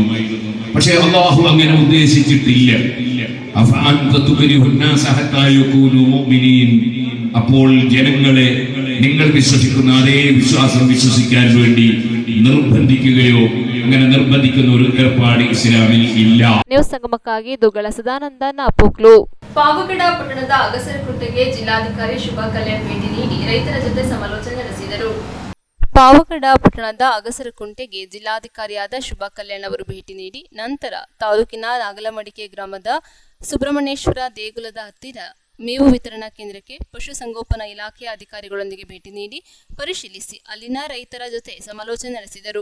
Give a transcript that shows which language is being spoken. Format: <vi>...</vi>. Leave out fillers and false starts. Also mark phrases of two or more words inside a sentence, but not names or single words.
<ml>പക്ഷേ അല്ലാഹു അങ്ങനെ ഉദ്ദേശിച്ചിട്ടില്ല. അപ്പോൾ ജനങ്ങളെ നിങ്ങൾ വിശ്വസിക്കുന്ന അതേ വിശ്വാസം വിശ്വസിക്കാൻ വേണ്ടി നിർബന്ധിക്കുകയോ അങ്ങനെ നിർബന്ധിക്കുന്ന ഒരു ഏർപ്പാട് ഇസ്ലാമിൽ ഇല്ല.</ml> <kn>ನ್ಯೂಸ್ ಸಂಗಮಕ್ಕಾಗಿ ದುಗ್ಗಳ ಸದಾನಂದ ನಾಪೋಕ್ಲು. ಪಾವಗಡ ಪಟ್ಟಣದ ಅಗಸರಕುಂಟೆಗೆ ಜಿಲ್ಲಾಧಿಕಾರಿ ಶುಭಾ ಕಲ್ಯಾಣ್ ಭೇಟಿ ನೀಡಿ ರೈತರ ಜೊತೆ ಸಮಾಲೋಚನೆ ನಡೆಸಿದರು. ಪಾವಗಡ ಪಟ್ಟಣದ ಅಗಸರಕುಂಟೆಗೆ ಜಿಲ್ಲಾಧಿಕಾರಿಯಾದ ಶುಭಾ ಕಲ್ಯಾಣ್ ಅವರು ಭೇಟಿ ನೀಡಿ ನಂತರ ತಾಲೂಕಿನ ನಾಗಲಮಡಿಕೆ ಗ್ರಾಮದ ಸುಬ್ರಹ್ಮಣ್ಯೇಶ್ವರ ದೇಗುಲದ ಹತ್ತಿರ ಮೇವು ವಿತರಣಾ ಕೇಂದ್ರಕ್ಕೆ ಪಶುಸಂಗೋಪನಾ ಇಲಾಖೆಯ ಅಧಿಕಾರಿಗಳೊಂದಿಗೆ ಭೇಟಿ ನೀಡಿ ಪರಿಶೀಲಿಸಿ ಅಲ್ಲಿನ ರೈತರ ಜೊತೆ ಸಮಾಲೋಚನೆ ನಡೆಸಿದರು.</kn>